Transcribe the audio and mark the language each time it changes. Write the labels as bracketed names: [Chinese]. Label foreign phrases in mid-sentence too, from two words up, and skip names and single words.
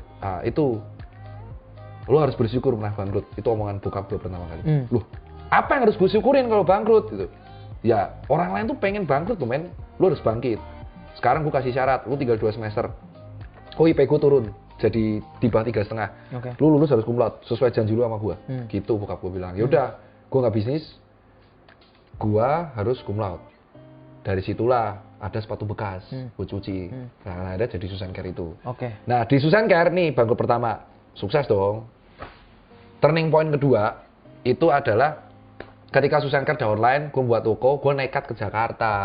[Indonesian] Nah, itu lu harus bersyukur pernah bangkrut. Itu omongan bokap gue pertama kali. Loh, apa yang harus gue syukurin kalau bangkrut? Gitu. Ya, orang lain tuh pengen bangkrut tuh men, lu harus bangkit. Sekarang gue kasih syarat, lu tinggal 2 semester. Oh, IP gue turun. Jadi di bawah 3,5. Lu lulus harus [Latin] cum laude [Indonesian] sesuai janji lu sama gua. Gitu bokap gua bilang. Ya udah, gua nggak bisnis. Gua harus [Latin] cum laude. [Indonesian] Dari situlah ada sepatu bekas gua cuci. Nah, ada jadi Susan Care itu. Nah, di Susan Care nih bangkrut pertama. Sukses dong. [English] Turning point [Indonesian] kedua itu adalah ketika Susan Care udah online, gue buat toko, gue nekat ke Jakarta.